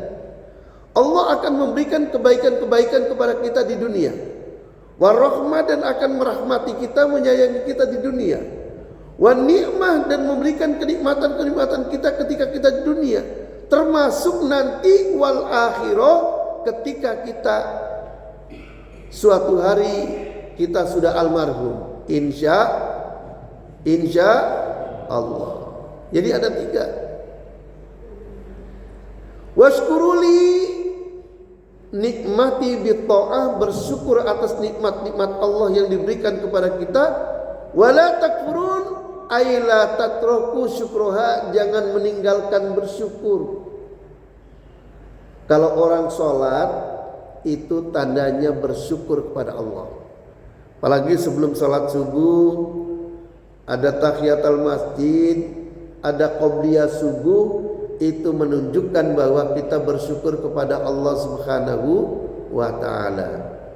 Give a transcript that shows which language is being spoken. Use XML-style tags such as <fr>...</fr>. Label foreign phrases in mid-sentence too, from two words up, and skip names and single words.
<id>Allah akan memberikan kebaikan-kebaikan kepada kita di dunia,</id> <ar>والرحمة,</ar> <id>dan akan merahmati kita, menyayangi kita di dunia,</id> <ar>والنعمة,</ar> <id>dan memberikan kenikmatan-kenikmatan kita ketika kita di dunia, termasuk nanti</id> <ar>والآخرة</ar> <id>ketika kita suatu hari kita sudah almarhum,</id> <ar>إن شاء الله.</ar> <id>Jadi ada 3.</id> <ar>واشكروا لي نعمتي بالطاعة,</ar> <id>bersyukur atas nikmat-nikmat Allah yang diberikan kepada kita.</id> <ar>ولا تكفرون أي لا تتركوا شكرها,</ar> <id>jangan meninggalkan bersyukur. Kalau orang sholat itu tandanya bersyukur kepada Allah. Apalagi sebelum sholat subuh ada</id> <ar>تحية المسجد,</ar> <id>ada qobliyah subuh, itu menunjukkan bahwa kita bersyukur kepada Allah</id> <ar>سبحانه وتعالى.</ar>